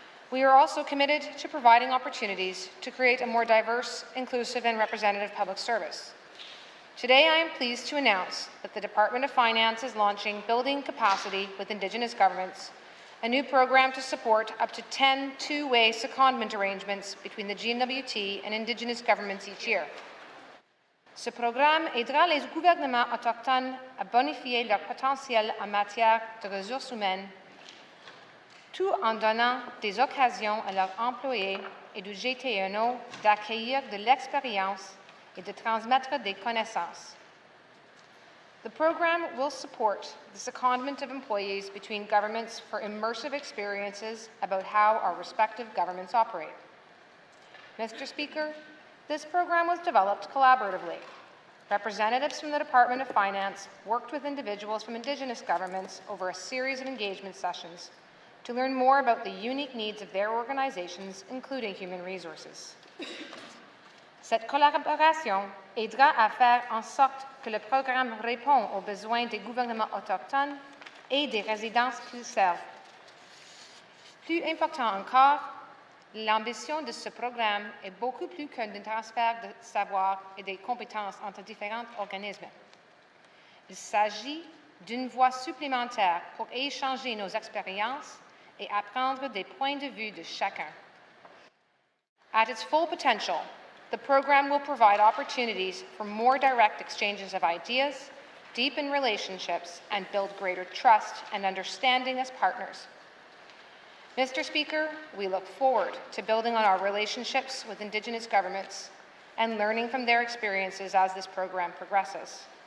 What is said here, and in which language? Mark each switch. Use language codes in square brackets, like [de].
[en] We are also committed to providing opportunities to create a more diverse, inclusive and representative public service. Today, I am pleased to announce that the Department of Finance is launching Building Capacity with Indigenous Governments, a new program to support up to 10 two-way secondment arrangements between the N.W.T and Indigenous governments each year. [fr] Ce programme aidera les gouvernements autochtones à bonifier leur potentiel en matière de ressources humaines, tout en donnant des occasions à leurs employés et du GTNO d'accueillir de l'expérience et de transmettre des connaissances. [en] The program will support the secondment of employees between governments for immersive experiences about how our respective governments operate. Mr. Speaker, this program was developed collaboratively. Representatives from the Department of Finance worked with individuals from Indigenous governments over a series of engagement sessions to learn more about the unique needs of their organizations, including human resources. [fr] Cette collaboration aidera à faire en sorte que le programme répond aux besoins des gouvernements autochtones et des résidences qu'ils servent. Plus important encore, l'ambition de ce programme est beaucoup plus qu'un transfert de savoir et des compétences entre différents organismes. Il s'agit d'une voie supplémentaire pour échanger nos expériences et apprendre des points de vue de chacun. [en] At its full potential, the program will provide opportunities for more direct exchanges of ideas, deepen relationships, and build greater trust and understanding as partners. Mr. Speaker, we look forward to building on our relationships with Indigenous governments and learning from their experiences as this program progresses.